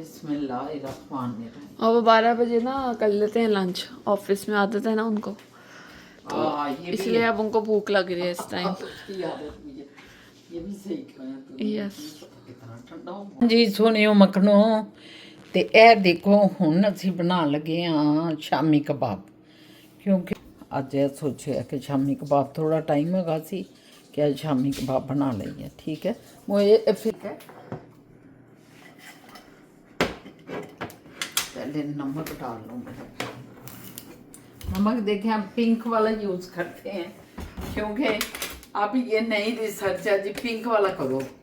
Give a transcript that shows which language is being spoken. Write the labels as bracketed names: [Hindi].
[Arabic] बिस्मिल्लाहिर्रहमानिर्रहीम। [Hindi] और वो 12 बजे ना कर लेते हैं लंच, ऑफिस में आदत है ना उनको, ये भी इसलिए है। अब उनको भूख लग रही है इस टाइम। उसकी आदत भी है, ये भी सही कहा तूने। [English] yes [Punjabi] कितना ठंडा हो जी सोनियो मखनो। ਤੇ ਇਹ ਦੇਖੋ ਹੁਣ ਅਸੀਂ ਬਣਾਉਣ ਲੱਗੇ ਹਾਂ ਸ਼ਾਮੀ ਕਬਾਬ, ਕਿਉਂਕਿ ਅੱਜ ਇਹ ਸੋਚਿਆ ਕਿ ਸ਼ਾਮੀ ਕਬਾਬ ਥੋੜਾ ਟਾਈਮ ਹੈਗਾ ਸੀ ਕਿ ਅੱਜ ਸ਼ਾਮੀ ਕਬਾਬ ਬਣਾ ਲਈਏ, ਠੀਕ ਹੈ। [Hindi] ਉਹ फिर है पहले नमक डाल लो मैं। नमक देखें हम पिंक वाला यूज़ करते हैं, क्योंकि अब ये नई रिसर्च है जी, पिंक वाला करो।